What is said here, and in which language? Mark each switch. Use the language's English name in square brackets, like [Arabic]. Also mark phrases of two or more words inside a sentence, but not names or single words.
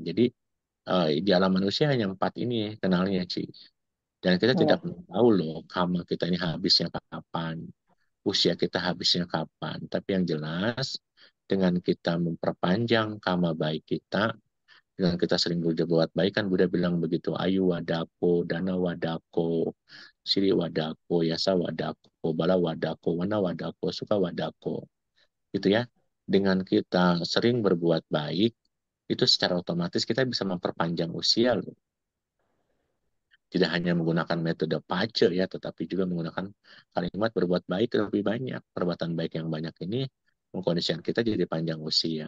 [Indonesian] Jadi di alam manusia hanya 4 ini kenalnya, Ci. Dan kita tidak Ya. tahu loh kama kita ini habisnya kapan, usia kita habisnya kapan. Tapi yang jelas dengan kita memperpanjang kama baik kita, dengan kita sering berbuat baik kan Buddha bilang begitu, [Pali] ayu wadako, dana wadako, siri wadako, yasa wadako, bala wadako, wana wadako, suka wadako. [Indonesian] Gitu ya. Dengan kita sering berbuat baik, itu secara otomatis kita bisa memperpanjang usia loh. Tidak hanya menggunakan metode pace ya, tetapi juga menggunakan kalimat berbuat baik lebih banyak. Perbuatan baik yang banyak ini mengkondisikan kita jadi panjang usia.